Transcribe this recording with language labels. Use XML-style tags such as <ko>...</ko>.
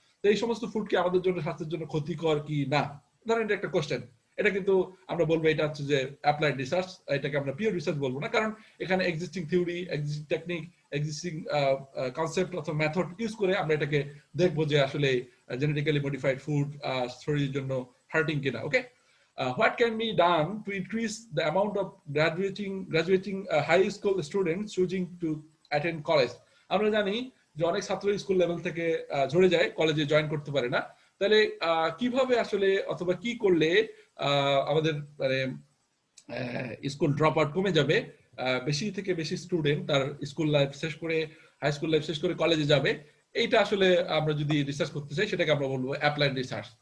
<bn>তো এই সমস্ত ফুড কি আমাদের জন্য, স্বাস্থ্যের জন্য ক্ষতিকর কি না? ধরেন এটা একটা কোশ্চেন, এটা কিন্তু আমরা বলবো এটা হচ্ছে যে অ্যাপ্লাইড রিসার্চ, এটাকে আমরা পিওর রিসার্চ বলবো না। কারণ এখানে existing theory, existing technique, existing concept অথবা মেথড ইউজ করে আমরা এটাকে দেখবো যে আসলে জেনেটিক্যালি মডিফাইড ফুড শরীরের জন্য হার্টিং কিনা।</bn> <en>Okay, what can be done to increase the amount of graduating high school students choosing to attend college?</en> <bn>আমরা জানি যে অনেক ছাত্র স্কুল লেভেল থেকে ঝরে যায়, কলেজে জয়েন করতে পারে না। তাহলে কিভাবে আসলে অথবা কি করলে আমাদের মানে স্কুল ড্রপ আউট কমে যাবে, বেশি থেকে বেশি স্টুডেন্ট তার স্কুল লাইফ শেষ করে, হাই স্কুল লাইফ শেষ করে কলেজে যাবে, এইটা আসলে আমরা যদি রিসার্চ করতে চাই সেটাকে আমরা বলবো অ্যাপ্লাইড রিসার্চ।</bn>